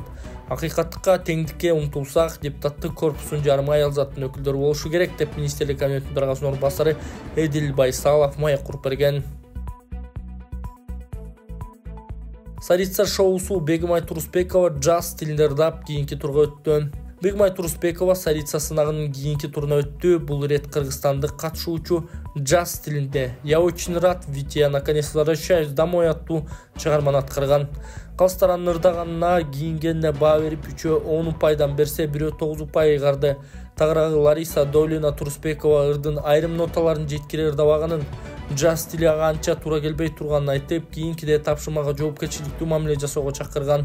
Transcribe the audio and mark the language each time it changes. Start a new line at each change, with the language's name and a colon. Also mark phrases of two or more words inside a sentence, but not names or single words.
Kyrgyz: Акыйкаттыкка, теңдикке умтулсак, депутаттык корпустун жарымы аял заттын өкүлдөрү болушу керек деп министрлер кабинетинин төрагасынын орун басары Эдил Байсалов маек куруп берген. Царица шоусу Бегимай Турусбекова жаз стилинде ырдап кийинки турга өттү. Бегимай Турусбекова Царица сынагынын кийинки туруна өттү. Бул ирет кыргызстандык катышуучу жаз стилинде
Russian: «Я очень рад, ведь я наконец возвращаюсь домой»
Kyrgyz: аттуу чыгарманы аткарган. Калыстаранын ырдаганына кийингенине баа берип 3-өө 10 упайдан берсе, 1-өө 9 упай ыйгарды. Тагыраагы Лариса Долина Турусбекова ырдын айрым ноталарын жеткире ырдабаганын, жаз стили ага анча туура келбей турганын айтып, кийинкиде тапшырмага жоопкерчиликтүү мамиле жасоого чакырган.